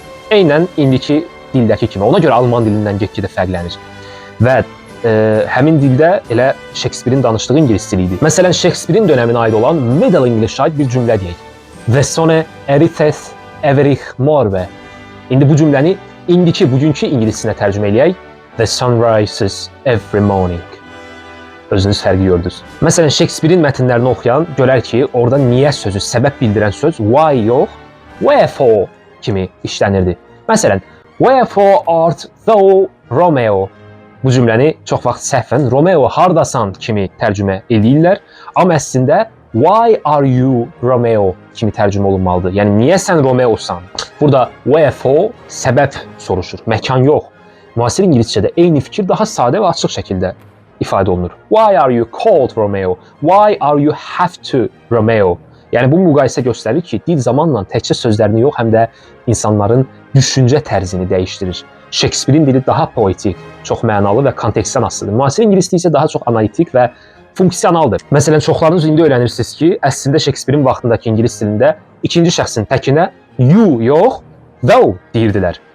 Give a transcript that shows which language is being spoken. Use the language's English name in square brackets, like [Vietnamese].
[Azerbaijani] Eynən indiki dildəki kimi. Ona görə Alman dilindən get-gedə fərqlənir. Və həmin dildə elə Shakespeare'in danışdığı İngilis dili idi. Məsələn, Shakespeare'in dönəminə aid olan Middle English-ə aid bir cümlə deyək. Və [Middle English] sone erithes everich morve. [Azerbaijani] İndi bu cümləni indiki, bugünkü ingilisinə tərcümə eləyək. [English] The sun rises every morning. [Azerbaijani] Özünüz fərqi gördünüz. Məsələn, Shakespeare'in mətnlərini oxuyan görər ki, orada niyə sözü, səbəb bildirən söz why yox, wherefore kimi işlənirdi. [English] Məsələn, wherefore art thou Romeo? [Azerbaijani] Bu cümləni çox vaxt səhvən Romeo hardasan kimi tərcümə eləyirlər. Amma əslində [English] why are you Romeo [Azerbaijani] kimi tərcümə olunmalıdır. Yəni, niyə sən Romeosan? Burada wherefore səbəb soruşur, məkan yox. Müasir İngiliscədə eyni fikir daha sadə və açıq şəkildə ifadə olunur. [English] Why are you called Romeo? Why are you have to Romeo? [Azerbaijani] Yəni, bu müqayisə göstərir ki, dil zamanla təkcə sözlərini yox, həm də insanların düşüncə tərzini dəyişdirir. Shakespeare'in dili daha poetik, çox mənalı və kontekstdən asılıdır. Müasir İngilis dili isə daha çox analitik və funksionaldır. Məsələn, çoxlarınız indi öyrənirsiniz ki, əslində Shakespeare'in vaxtındakı İngilis dilində ikinci şəxsin təkinə you yox, thou deyirdilər.